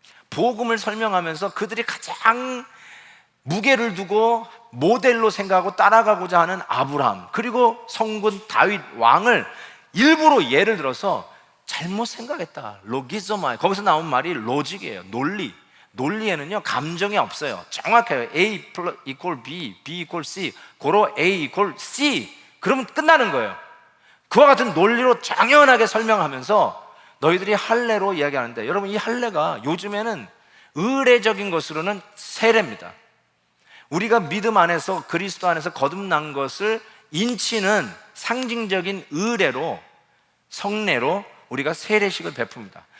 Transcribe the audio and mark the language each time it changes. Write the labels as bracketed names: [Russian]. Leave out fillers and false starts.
[Korean] 복음을 설명하면서 그들이 가장 무게를 두고 모델로 생각하고 따라가고자 하는 아브라함, 그리고 성군 다윗 왕을 일부러 예를 들어서 잘못 생각했다, 로기zo마, 거기서 나온 말이 로직이에요. 논리에는요 감정이 없어요. 정확해요. [English] A equal B, B equal C, 고로 A equal C, 그러면 끝나는 거예요. [Korean] 그와 같은 논리로 당연하게 설명하면서 너희들이 할례로 이야기하는데, 여러분 이 할례가 요즘에는 의례적인 것으로는 세례입니다. 우리가 믿음 안에서 그리스도 안에서 거듭난 것을 인치는 상징적인 의례로, 성례로 우리가 세례식을 베풉니다.